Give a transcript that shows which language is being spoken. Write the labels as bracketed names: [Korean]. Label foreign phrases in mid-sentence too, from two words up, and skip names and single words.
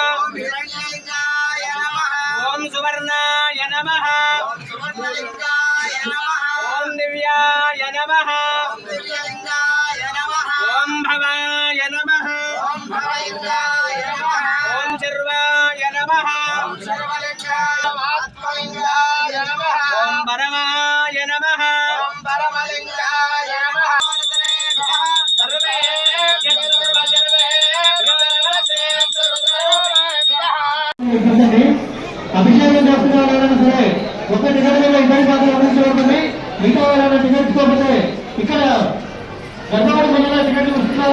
[Sanskrit] ॐ सुवर्णाय नमः ॐ दिव्याय नमः ॐ भवाय नमः ॐ शर्वाय नमः ॐ परमाय नमः [Telugu] అభిషేకం చేస్తున్న వాళ్ళైనా సరే ఒక టికెట్ మీద ఇద్దరి మాత్రం అందించబడుతుంది. మిగతా వాళ్ళైనా టికెట్స్ కోల్పోతే ఇక్కడ గర్భవతి మండల టికెట్లు ఇస్తున్నారు.